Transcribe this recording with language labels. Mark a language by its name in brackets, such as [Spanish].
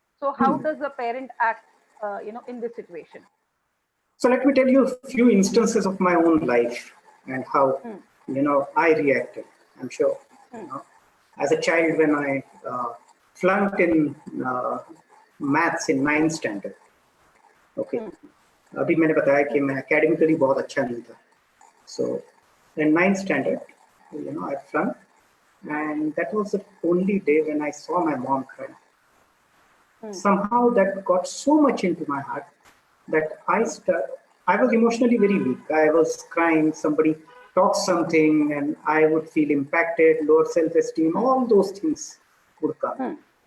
[English] So how does the parent act, in this situation? So let me tell you a few instances of my own life and how, I reacted. I'm sure. As a child, when I flunked in maths in 9th standard. Okay. [Hindi] अभी मैंने बताया कि मैं academically बहुत अच्छा नहीं था. [English] So in 9th standard, I flunked, and that was the only day when I saw my mom cry. Somehow that got so much into my heart that I was emotionally very weak. I was crying, somebody talked something, and I would feel impacted, lower self-esteem, all those things would come.